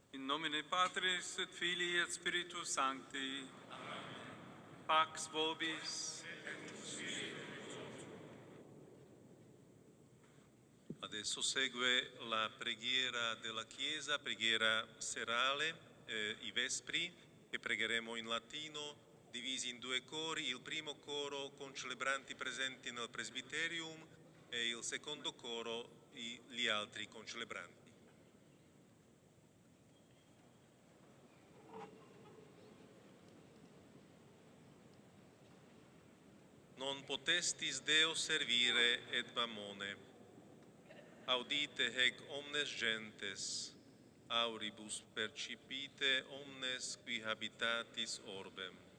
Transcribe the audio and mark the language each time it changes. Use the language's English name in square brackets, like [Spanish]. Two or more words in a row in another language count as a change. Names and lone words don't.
[Latin] nomine Patris et Filii et Spiritus Sancti. Pax vobis. [Italian] Adesso segue la preghiera della Chiesa, preghiera serale, i vespri, che pregheremo in latino, divisi in due cori, il primo coro con celebranti presenti nel presbiterium e il secondo coro gli altri concelebranti. [Latin] Non potestis Deo servire et mammone. Audite hec omnes gentes, auribus percipite omnes qui habitatis orbem.